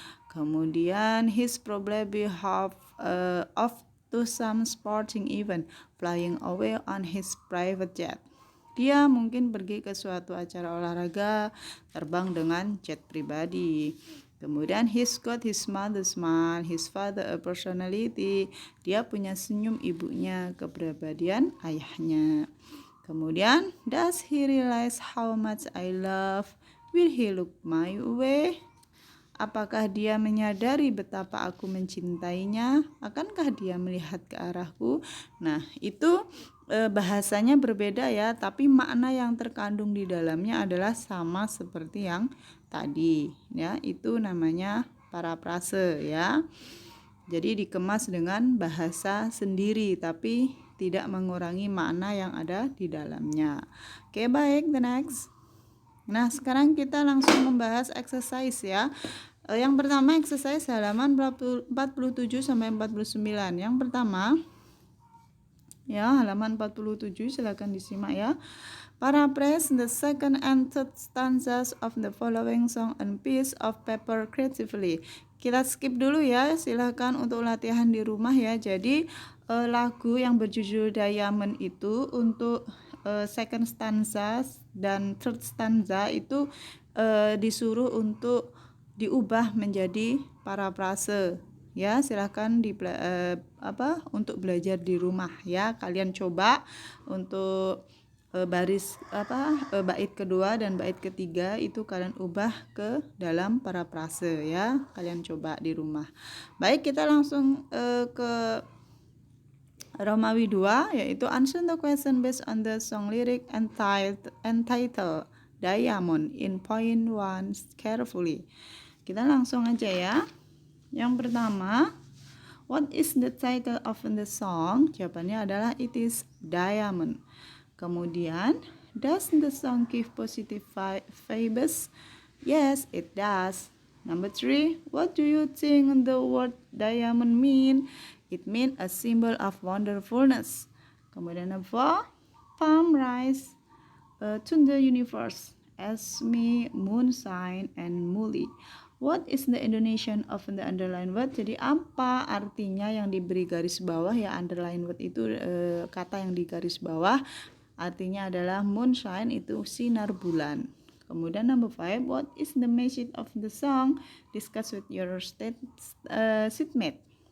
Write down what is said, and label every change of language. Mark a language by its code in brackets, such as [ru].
[id] Kemudian [en] he's probably off to some sporting event, flying away on his private jet. [id] Dia mungkin pergi ke suatu acara olahraga, terbang dengan jet pribadi. Kemudian [en] he's got his mother's smile, his father a personality. [id] Dia punya senyum ibunya, kepribadian ayahnya. Kemudian, [en] does he realize how much I love? Will he look my way? [id] Apakah dia menyadari betapa aku mencintainya? Akankah dia melihat ke arahku? Nah, itu bahasanya berbeda ya, tapi makna yang terkandung di dalamnya adalah sama seperti yang tadi ya. Itu namanya parafrase ya. Jadi dikemas dengan bahasa sendiri tapi tidak mengurangi makna yang ada di dalamnya. Oke, baik, [en] the next. [id] Nah, sekarang kita langsung membahas exercise ya. Yang pertama exercise halaman 47 sampai 49. Yang pertama ya, halaman 47 silakan disimak ya. [en] Paraphrase the second and third stanzas of the following song on piece of paper creatively. [id] Kita skip dulu ya, silakan untuk latihan di rumah ya. Jadi lagu yang berjudul Diamond itu untuk [en] second stanza [id] dan [en] third stanza [id] itu disuruh untuk diubah menjadi parafrase ya. Silahkan untuk belajar di rumah ya. Kalian coba untuk bait kedua dan bait ketiga itu kalian ubah ke dalam parafrase ya. Kalian coba di rumah. Baik, kita langsung ke Romawi 2, yaitu [en] answer the question based on the song lyric and title Diamond in point 1 carefully. [id] Kita langsung aja ya. Yang pertama, [en] what is the title of the song? [id] Jawabannya adalah [en] it is Diamond. [id] Kemudian, [en] does the song give positive vibes? Yes, it does. Number 3, what do you think the word diamond mean? It means a symbol of wonderfulness. [id] Kemudian [en] number 4, palm rise to the universe as me, moon sign, and muli. What is the Indonesian of the underline word? [id] Jadi apa artinya yang diberi garis bawah ya? [en] Underline word [id] itu kata yang di garis bawah. Artinya adalah moonshine, itu sinar bulan. Kemudian [en] number 5, what is the message of the song? Discuss with your seatmate.